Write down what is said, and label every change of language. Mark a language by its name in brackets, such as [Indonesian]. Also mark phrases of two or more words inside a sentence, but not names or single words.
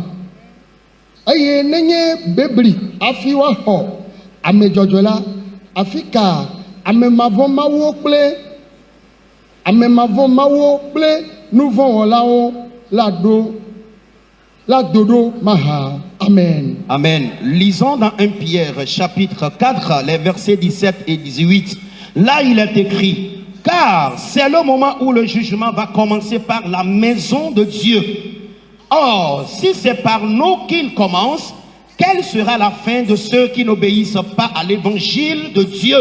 [Ewe] Eye nenye bebli afi woaxɔ ame dzɔdzɔe la, afi ka ame mavɔ mawuwo kple nuvɔ̃wɔlawo la dodo maha. Amen. Amen. [French] Lisons dans 1 Pierre chapitre 4 les versets 17 et 18. Là il est écrit: car c'est le moment où le jugement va commencer par la maison de Dieu. Or, si c'est par nous qu'il commence, quelle sera la fin de ceux qui n'obéissent pas à l'évangile de Dieu?